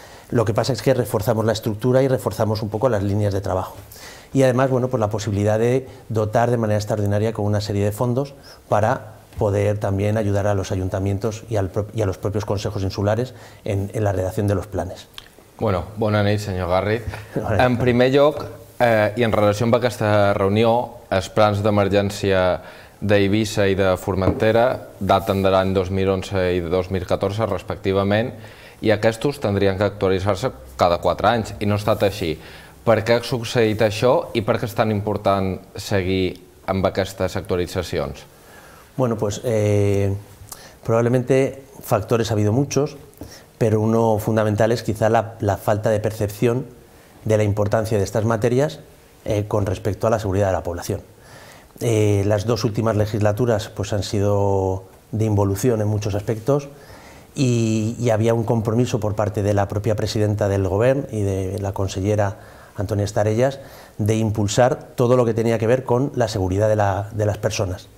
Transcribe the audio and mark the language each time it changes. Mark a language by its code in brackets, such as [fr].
[es] Lo que pasa es que reforzamos la estructura y reforzamos un poco las líneas de trabajo. Y además, bueno, pues la posibilidad de dotar de manera extraordinaria con una serie de fondos para poder también ayudar a los ayuntamientos y a los propios consejos insulares en la redacción de los planes. [ca] Bueno, bona nit, senyor Garriz. En primer lloc, i en relació amb aquesta reunió, els plans d'emergència d'Eivissa i de Formentera daten de l'any 2011 i 2014, respectivament, i aquests tindrien que actualitzar-se cada 4 anys, i no ha estat així. Per què ha succeït això i per què és tan important seguir amb aquestes actualitzacions? [es] Bueno, pues probablemente factores ha habido muchos, pero uno fundamental es quizá la falta de percepción de la importancia de estas materias con respecto a la seguridad de la población. Las 2 últimas legislaturas pues, han sido de involución en muchos aspectos y había un compromiso por parte de la propia presidenta del Gobierno y de la consellera Antonia Estarellas de impulsar todo lo que tenía que ver con la seguridad de las personas.